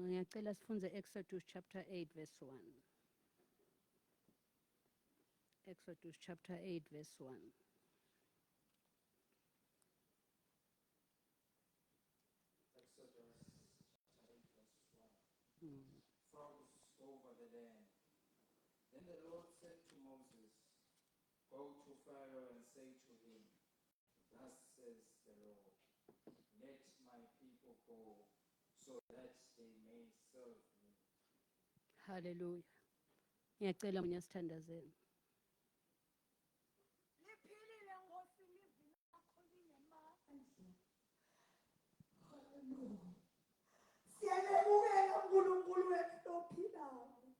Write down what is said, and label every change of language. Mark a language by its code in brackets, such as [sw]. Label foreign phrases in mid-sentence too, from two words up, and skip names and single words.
[ss] Ngiyacela sifunze [en] Exodus chapter 8 verse 1. Exodus chapter 8 verse 1. Exodus chapter 8 verse 1. Frogs over the land. Then the Lord said to Moses, "Go to Pharaoh and say to him, Thus says the Lord, let my people go, so that they may serve me." Hallelujah. [ss] Ngiyacela mina sithandazeni. Liphilile Nkosi ilizwi lakho linemandla. Siyamukela uNkulunkulu wethu ophilayo.